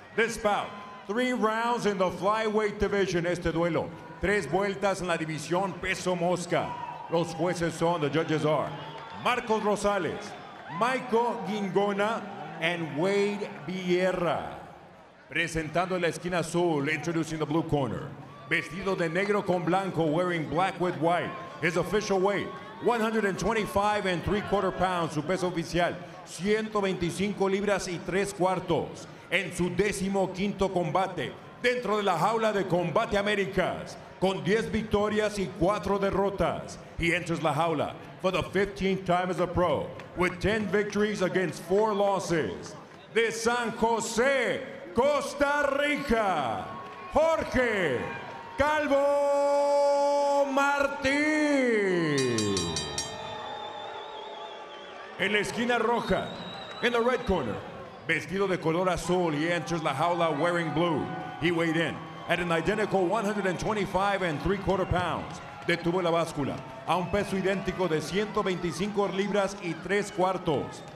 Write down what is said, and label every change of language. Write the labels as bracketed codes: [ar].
[en] This bout, 3 rounds in the flyweight division. [es] Este duelo, 3 vueltas en la división peso mosca. Los jueces son, [en] the judges are Marcos Rosales, Michael Gingona, and Wade Vierra. [es] Presentando en la esquina azul, [en] introducing the blue corner. [es] Vestido de negro con blanco, [en] wearing black with white. His official weight, 125 3/4 pounds. [es] Su peso oficial, 125 libras y 3/4. En su 15º combate, dentro de la jaula de Combate Américas, con 10 victorias y 4 derrotas. [en] He enters la jaula for the 15th time as a pro, with 10 victories against 4 losses. [es] De San Jose, Costa Rica, Jorge Calvo Martín. En la esquina roja, [en] in the red corner, [es] vestido de color azul, [en] he enters la jaula wearing blue. He weighed in at an identical 125 3/4 pounds. [es] Detuvo la báscula a un peso idéntico de 125 libras y 3/4.